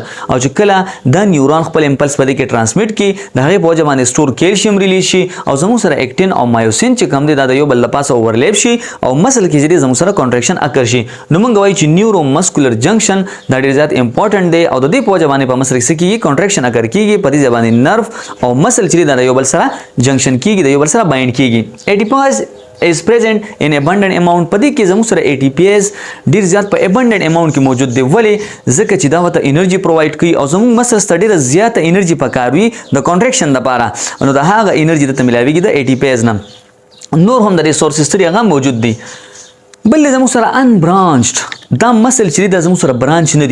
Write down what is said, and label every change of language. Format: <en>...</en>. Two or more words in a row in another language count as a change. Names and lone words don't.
<ps>او چې کله دا نیورون خپل امپلس په دې کې ټرانسمیټ کړي د هغې په وجه باندې</ps> <en>store calcium release</en> <ps>شي او زموږ سره اکټین او مایوسین چې کوم دی دا د یو بل له پاسه اوورلیپ شي او مسل کې چې دی زموږ سره</ps> <en>contraction occur</en> <ps>شي. نو مونږ وایو چې</ps> <en>neuromuscular junction</en> <ps>دا ډېر زیات امپورټنټ دی او د دې په وجه باندې په مسل کې څه کیږي؟</ps> <en>contraction occur</en> <ps>کیږي. په دې باندې نرف او مسل چې دی دا د یو بل سره جنکشن کیږي، د یو بل سره بایند کیږي.</ps> <en>ATPase is present in abundant amount.</en> <ps>پدې کې زموږ سره ATPase ډیر زیات په</ps> <en>abundant amount</en> <ps>کې موجود دی. ولې؟ ځکه چې دا ورته</ps> <en>energy provide</en> <ps>کوي او زموږ مسلز ته ډیره زیاته انرژي پکار وي د کانټریکشن دپاره. نو د هغه انرژي درته میلاویږي د ATPase نه. نور هم د ریسورسز ترې هغه موجود دي. بل زموږ سره انبرانچډ دا مسل چې دا زموږ سره برانچ نه دي.</ps>